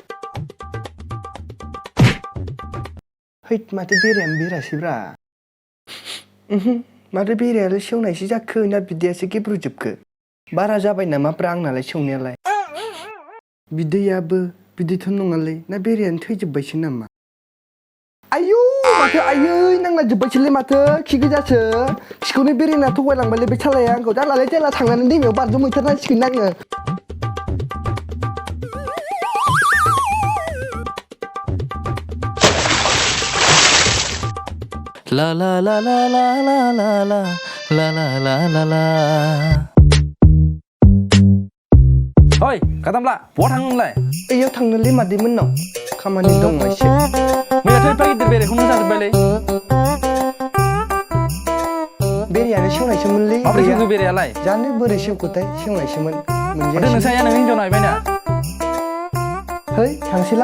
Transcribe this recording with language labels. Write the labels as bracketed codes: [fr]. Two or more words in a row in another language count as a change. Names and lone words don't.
[brx] हैद माथो बेरायानो बेरासैब्रा माथो बेरायालाय सेवनायसो जाखो ना बिदैयासो गेब्रुजोबखो बारा जाबाय नामाब्रा आंनालाय सेवनायालाय बिदैथ' नङालै ना बेरायानो थैजोब्बायसो नामा आयौ माथो आयै नांला जोब्बायसोलै माथो खि गोजासो खिखौनो बेरेना थगायलांबायलै बे सालाया आंखौ जालालै जेला थांनानै दैमायाव बारजुमहैथारनांसिगोन आङो La la la la la la la la la la la la la Oi, Katamla, bua थाङो नोंलाय? Eyau थांनोलै मादैमोननाव खामानि दं एसे मैयाथ' एफा गिदिर बेरेखौनो जाजोब्बायलै बेरेयानो सेवनायसोमोनलै मा माबोरै सेवखो बेरेयालाय जानो बोरै सेवखोथाय सेवनायसोमोन माथो मोनजायासै नोंसाया नों हिनजाव नायबायना है थांसैलां